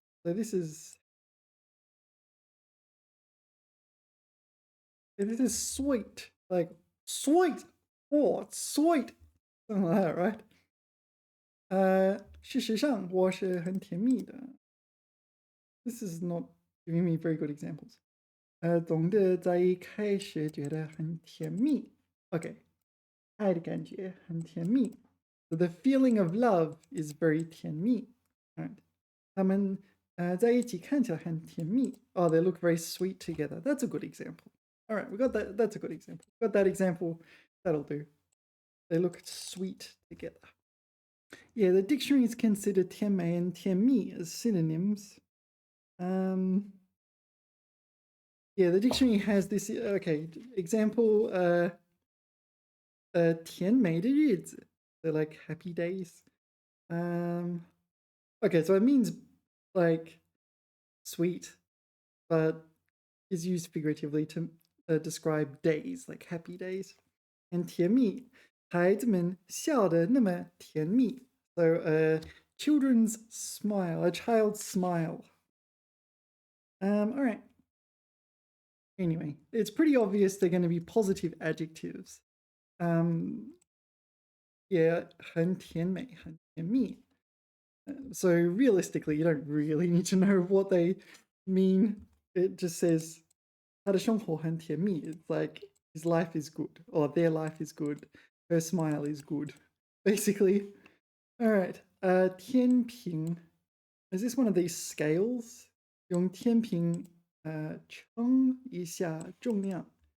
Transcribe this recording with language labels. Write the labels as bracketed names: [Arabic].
[English] So this is sweet, like sweet. Oh, it's sweet. Something like that, right? [Chinese] 事实上我是很甜蜜的. [English] This is not giving me very good examples. [Chinese] 总的在一开始觉得很甜蜜. [English] Okay. [Chinese] 爱的感觉很甜蜜. [English] So the feeling of love is very 甜蜜. Right. [Chinese] 他们在一起看起来很甜蜜. [English] Oh, they look very sweet together. That's a good example. All right, we got that. That's a good example. Got that example. That'll do. They look sweet together. Yeah, the dictionaries consider 甜美 and 甜蜜 as synonyms. Yeah, the dictionary has this. Okay, example. [Chinese] 甜美的日子. [English] They're like happy days. Okay, so it means like sweet, but is used figuratively to describe days, like happy days. And [Chinese] 甜蜜, 孩子们笑得那么甜蜜. [English] So children's smile, a child's smile. All right. Anyway, it's pretty obvious they're going to be positive adjectives. Yeah, [Chinese] 很甜美, 很甜蜜. [English] So realistically, you don't really need to know what they mean. It just says [Chinese] 他的生活很甜蜜. [English] It's like his life is good, or their life is good. Her smile is good, basically. All right. 天平. Is this one of these scales? [Chinese] 用天平称一下重量.